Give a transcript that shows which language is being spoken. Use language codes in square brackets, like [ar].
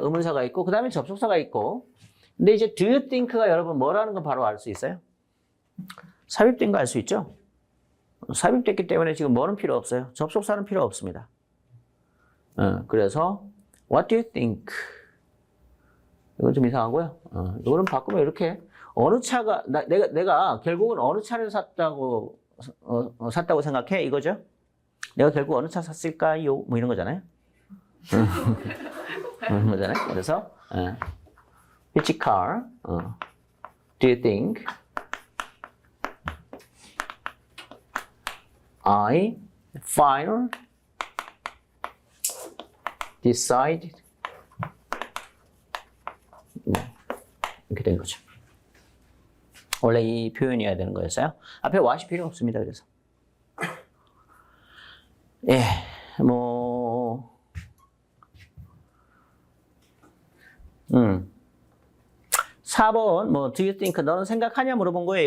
[ko] 의문사가 있고 그 다음에 접속사가 있고 근데 이제 [en] do you think [ko] 가 여러분 뭐라는 건 바로 알 수 있어요? 삽입된 거 알 수 있죠? 삽입됐기 때문에 지금 뭐는 필요 없어요. 접속사는 필요 없습니다. [en] 그래서 what do you think? [ko] 이건 좀 이상하고요. 이거는 바꾸면 이렇게 어느 차가 내가 결국은 어느 차를 샀다고 생각해 이거죠? 내가 결국 어느 차 샀을까요? 뭐 이런 거잖아요. 그런 거잖아요. [en] 그래서 which car do you think I finally decided [ko] 이렇게 된 거죠. 원래 이 표현이어야 되는 거였어요. 앞에 what이 필요 없습니다. 그래서 예, 뭐 4번 뭐 [en] do you think [ko] 너는 생각하냐 물어본 거예요.